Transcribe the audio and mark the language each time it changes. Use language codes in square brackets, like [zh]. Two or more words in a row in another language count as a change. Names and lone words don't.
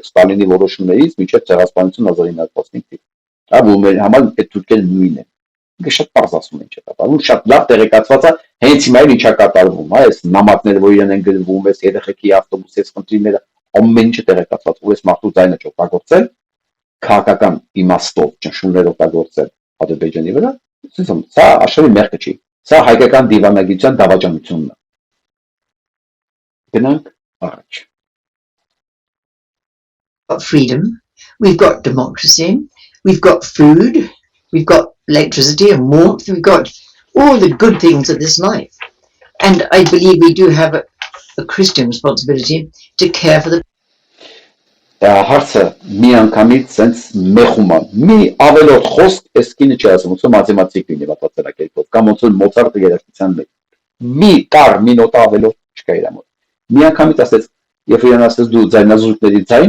[hy] Ստալինի որոշումներից մինչև ցեղասպանություն 1915-ից։ Դա որ մեր համար այդ թուրքերը նույնն են։ Ինքը շատ པարզ ասում են, չէ՞, բավարար, շատ լավ տեղեկացված է, հենց հիմա էլ ինչա կատարվում, հա, այս նամակները, որ իրեն են գրվում, այս երեխեքի ավտոբուսի այս խնդիրները, ամեն ինչը տեղեկացված, ու այս մարդու ձայնը չօգտագործել, քաղաքական իմաստով ճնշումներ օգտագործել Ադրբեջանի վրա, սա աշխարհի մեղքը չի, սա հայկական դիվանագիտության դավաճանությունն է։ Գնանք առաջ։ [en] Freedom, we've got democracy, we've got food, we've got electricity and warmth, we've got all the good things of this life. And I believe we do have a Christian responsibility to care for the [hy] հարցը մի անգամից sense մեխում է։ Մի ավելորդ խոսք էս կինը չի ասում, ոնց որ մաթեմատիկ լինի պատասխանակելով, կամ ոնց որ Մոցարտը երաժշտության մեջ։ Մի կար, մի նոտա ավելորդ չկա իր մոտ։ Մի անգամից ասեց, երբ իրեն ասեց դու ձայնազուրկների ձայնն